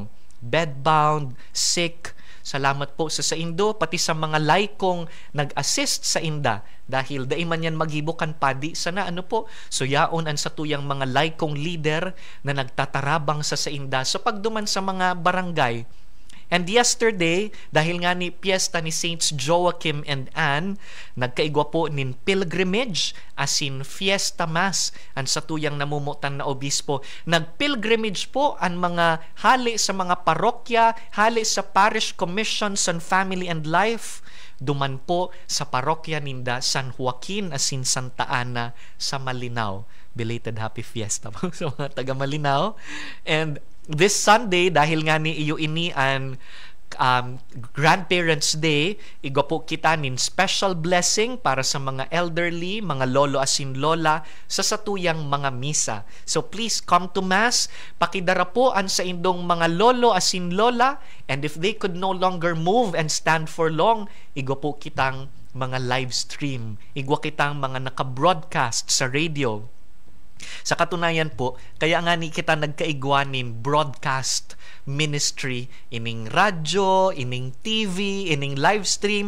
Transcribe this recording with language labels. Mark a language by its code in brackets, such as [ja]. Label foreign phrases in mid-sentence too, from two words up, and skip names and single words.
[en] Bedbound, sick. [bik] Salamat po sa indo, pati sa mga laikong nag-assist sa inda dahil daiman yan maghibukan padi sana po. So yaon ang sa tuyang mga laikong leader na nagtatarabang sa inda so pagduman sa mga barangay. [en] And yesterday, [bik] dahil nga ni piyesta ni Saints Joachim and Anne, nagkaigwa po nin pilgrimage asin fiesta mass ang satuyang namumutan na obispo. Nagpilgrimage po ang mga hali sa mga parokya, hali sa Parish Commissions on Family and Life, duman po sa parokya ninda San Joaquin asin Santa Ana sa Malinao. [en] Belated happy fiesta [bik] po sa mga taga Malinao. [en] And this Sunday, [bik] dahil nga ni iyo ini ang Grandparents Day, igwa po kita nin [en] special blessing [bik] para sa mga elderly, mga lolo asin lola sa satuyang mga misa. [en] So please come to Mass, [bik] pakidara po an sa indong mga lolo asin lola, [en] and if they could no longer move and stand for long, [bik] igwa po kitang mga [en] live stream, [bik] igwa kitang mga naka-broadcast sa radio. Sa katunayan po, kaya nga ni kita nagkaigwanin [en] broadcast ministry, [bik] ining radyo, ining TV, ining [en] live stream.